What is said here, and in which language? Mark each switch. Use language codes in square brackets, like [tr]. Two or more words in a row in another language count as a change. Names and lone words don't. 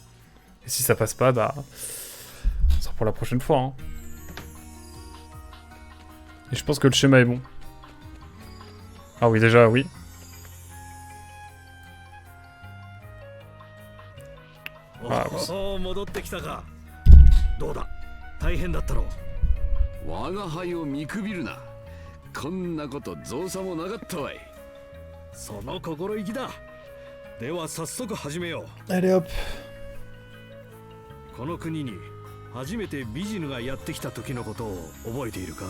[fr] Et si ça passe pas, bah... ça sera pour la prochaine fois, hein. Et je pense que le schéma est bon. Ah oui, déjà, oui. Ah, oui. [ja] 戻ってきたか。どうだ、大変だったろう。我が輩を見くびるな。こんなこと造作もなかったわい。その心意気だ。では早速始めよう。 [fr] Allez hop. [ja] この国に初めてビジヌがやってきた時のことを覚えているか？